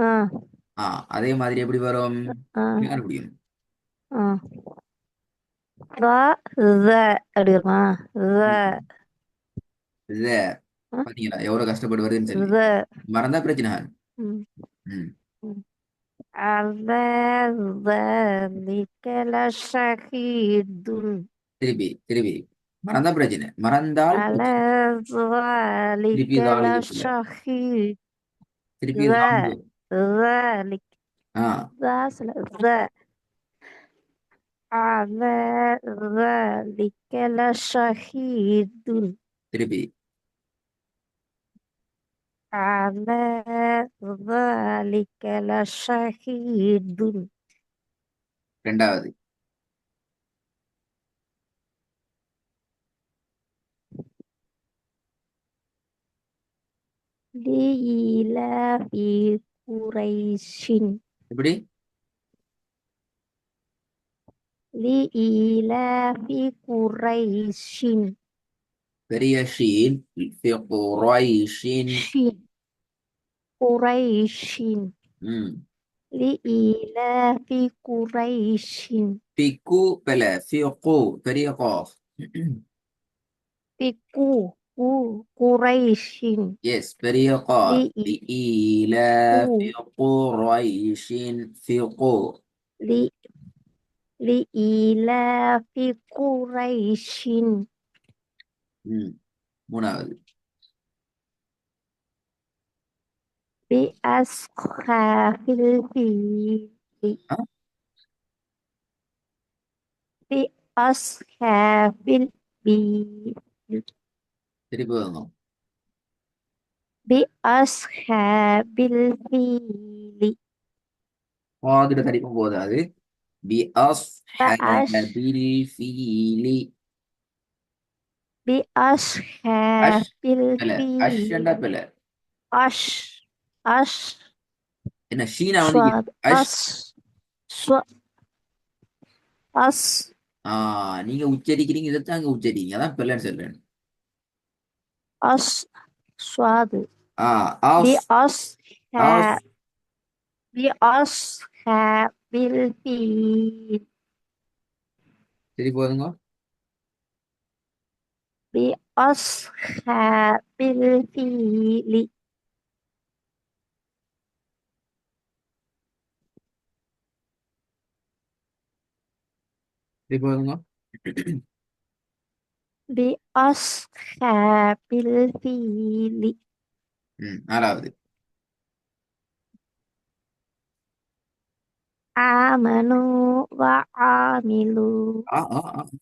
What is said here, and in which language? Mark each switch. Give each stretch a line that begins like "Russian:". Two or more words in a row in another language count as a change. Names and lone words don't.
Tamil: அதே மாதிரி எப்படி வரும் ஆ கண்டுபிடிக்கணும். ஆ ரா த அப்படி வருமா த ம். இத பாத்தீங்களா எவ்வளவு கஷ்டப்பட்டு வருதுன்னு சொல்லி. த மறந்தா பிரச்சனை. ம். ம். ம்.
Arabic: على ذلك لشهيد
Tamil: திருப்பி திருப்பி மறந்தா பிரச்சனை. மறந்தால்
Arabic: على
Tamil: பிரச்சனை.
Arabic: ذلك
Tamil: திருப்பி தாளுக்கு பிள்ளை.
Arabic: لشهيد
Tamil: திருப்பி
Arabic: ذا
Tamil: தாளுக்கு.
Arabic: ذلك ஆ ذا على ذلك لشهيد
Tamil: திருப்பி
Arabic: على ذلك لشهيد
Tamil: ரெண்டாவது.
Arabic: لإيلاف قريش
Tamil: எப்படி
Arabic: لإيلاف قريش
Tamil: பெரிய ஷீன்
Arabic: في قريش. شين قريش ம். لإيلاف قريش
Tamil: في கு பல في கு பெரிய قاف.
Arabic: قريش
Tamil: எஸ் பெரிய قاف.
Arabic: لإيلاف لإيلاف قريش في கு. لإيلاف قريش
Tamil: ம். மூணாவது.
Arabic: بأسخاف الفيل ஆ, بأصحاب الفيل
Tamil: திருப்பி வாங்க.
Arabic: بأصحاب الفيل
Tamil: வாதிட தடிப்பும் போதாது.
Arabic: بأش بأصحاب الفيل. بأصحاب
Tamil: அஷ் பல அஷ்ண்டா
Arabic: الفيل
Tamil: பல.
Arabic: أش أش
Tamil: என்ன ஷீனா வந்து
Arabic: صاد
Tamil: அஷ்.
Arabic: أس ص أس
Tamil: நீங்க உச்சரிக்கிறீங்க, இதைத்தான் அங்க உச்சரிக்கிறீங்க, அதான் பிள்ளைன்னு சொல்றேன்.
Arabic: أس صاد ஆ ஆஸ் ஆஸ். بأصحاب بأصحاب الفيل
Tamil: சரி போதுங்க.
Arabic: بأصحاب الفيل
Tamil: சரி போதுங்க.
Arabic: بأصحاب الفيل
Tamil: நாலாவது.
Arabic: آمنوا وعملوا ஆ ஆ ஆ